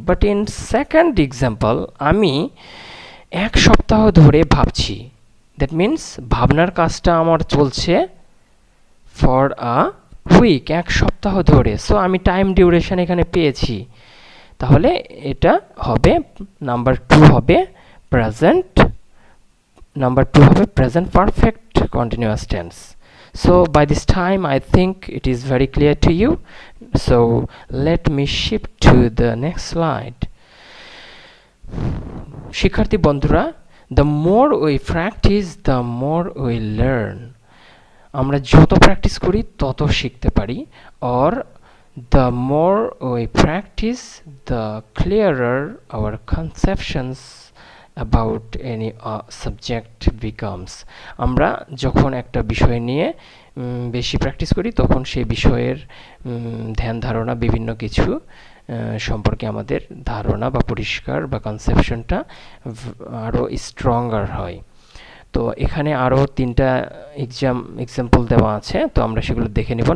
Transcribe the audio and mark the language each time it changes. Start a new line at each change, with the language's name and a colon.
English: but in second example
Bangla: আমি 1 সপ্তাহ ধরে ভাবছি,
English: that means
Bangla: ভাবনার কাজটা আমার চলছে
English: for a week,
Bangla: 1 সপ্তাহ ধরে। সো আমি টাইম ডিউরেশন এখানে পেয়েছি, তাহলে এটা হবে নাম্বার 2 হবে প্রেজেন্ট, নাম্বার 2 হবে present perfect continuous tense.
English: So by this time I think it is very clear to you. So let me shift to the next slide.
Bangla: শিক্ষার্থী বন্ধুরা,
English: the more we practice the more we learn.
Bangla: আমরা যত practice করি তত শিখতে পারি,
English: or the more we practice the clearer our conceptions about any subject becomes.
Bangla: আমরা যখন একটা বিষয় নিয়ে বেশি প্র্যাকটিস করি তখন সেই বিষয়ের ধ্যান ধারণা বিভিন্ন কিছু সম্পর্কে আমাদের ধারণা বা পরিষ্কার বা কনসেপশনটা আরও স্ট্রঙ্গার হয়। তো এখানে আরও 3টা এক্সাম্পল দেওয়া আছে, তো আমরা সেগুলো দেখে নিব।